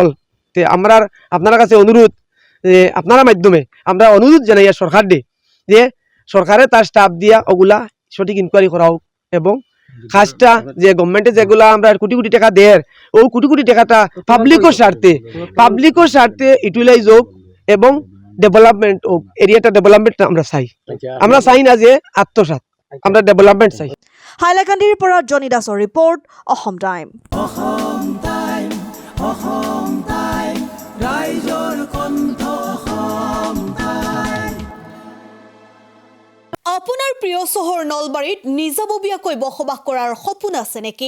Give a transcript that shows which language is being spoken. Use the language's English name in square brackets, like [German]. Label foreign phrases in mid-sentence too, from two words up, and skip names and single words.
[Bangla] তে আমরা আপনার কাছে অনুরোধ যে আপনার মাধ্যমে আমরা অনুরোধ জানাই সরকার দে যে সরকারে তার স্টাফ দিয়া ওগুলা সঠিক ইনকোয়ারি করা হোক এবং কাজটা যে গভর্নমেন্টে যেগুলা আমরা কোটি কোটি টাকা দেয় ও কোটি কোটি টাকাটা পাবলিকের স্বার্থে ইউটিলাইজ হোক এবং ডেভেলপমেন্ট হোক, এরিয়াটা ডেভেলপমেন্ট আমরা চাই না যে আত্মসাৎ, আমরা ডেভেলপমেন্ট চাই। [Assamese] হাইলাকান্দিৰ পৰা জনি দাসৰ ৰিপৰ্ট, অসম টাইম। আপোনাৰ প্ৰিয় চহৰ নলবাৰীত নিজাববীয়াকৈ বসবাস কৰাৰ সপোন আছে নেকি?